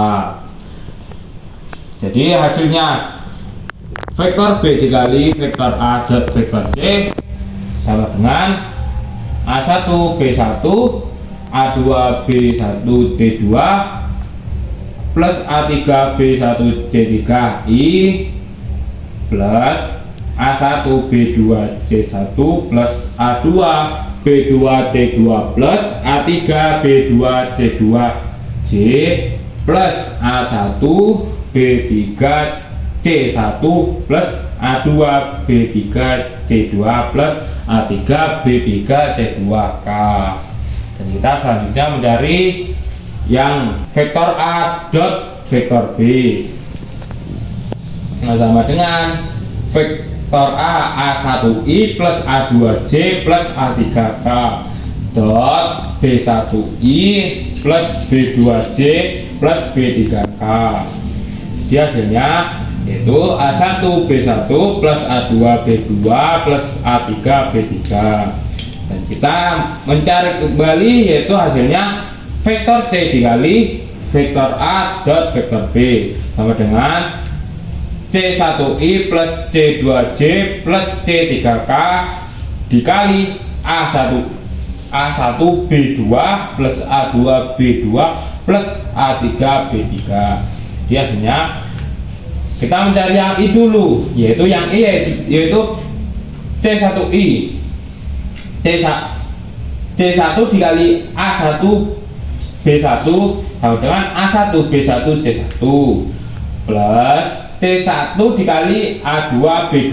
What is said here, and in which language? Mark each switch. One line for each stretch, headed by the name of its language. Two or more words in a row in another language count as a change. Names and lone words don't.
Indonesian: Jadi hasilnya vektor B dikali vektor A dot vektor C sama dengan A1B1 A2B1 C2 plus A3B1 C3I plus A1B2 C1 plus A2B2 C2 plus A3B2 C2 J plus A1B3 C1 plus A2B3 C2 plus A3B3 C2K. Dan kita selanjutnya mencari yang vektor A dot vektor B. Nah, sama dengan vektor A1I plus A2J plus A3K dot B1I plus B2J plus B3K. Jadi hasilnya yaitu A1B1 plus A2B2 plus A3B3. Dan kita mencari kembali yaitu hasilnya vektor C dikali vektor A dot vektor B sama dengan C1I plus C2J plus C3K dikali A1B2 plus A2B2 plus A3B3. Jadi hasilnya kita mencari yang I dulu, yaitu yang I yaitu C1I. C1 dikali A1B1 sama dengan A1B1 C1 plus C1 dikali A2B2.